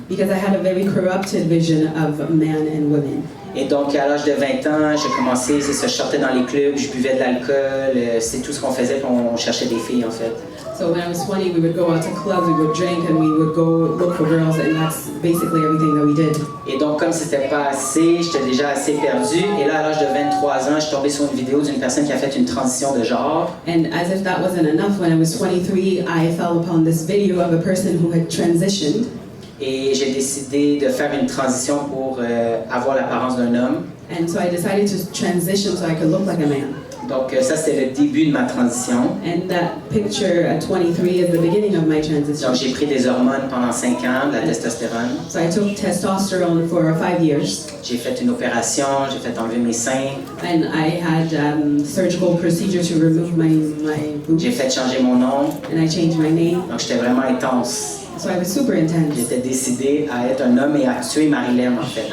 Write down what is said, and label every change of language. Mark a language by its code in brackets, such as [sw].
[en] Because I had a very corrupted vision of men and women. [fr] Et donc, à l'âge de 20 ans, j'ai commencé, c'est ça, je sortais dans les clubs, je buvais de l'alcool, c'est tout ce qu'on faisait, puis on cherchait des filles, en fait. [en] So when I was 20, we would go out to clubs, we would drink, and we would go look for girls, and that's basically everything that we did. [fr] Et donc, comme c'était pas assez, j'étais déjà assez perdu. Et là, à l'âge de 23 ans, je suis tombé sur une vidéo d'une personne qui a fait une transition de genre. [en] And as if that wasn't enough, when I was 23, I fell upon this video of a person who had transitioned. [fr] Et j'ai décidé de faire une transition pour avoir l'apparence d'un homme. [en] And so I decided to transition so I could look like a man. [fr] Donc, ça, c'est le début de ma transition. [en] And that picture at 23 is the beginning of my transition. [fr] Donc, j'ai pris des hormones pendant 5 ans, de la testostérone. [en] So I took testosterone for 5 years, [fr] J'ai fait une opération, j'ai fait enlever mes seins. [en] and I had surgical procedure to remove my boobs, [fr] J'ai fait changer mon nom. [en] and I changed my name. [fr] Donc, j'étais vraiment intense. [en] So I was super intense. [fr] J'étais décidé à être un homme et à tuer Marilyn, en fait.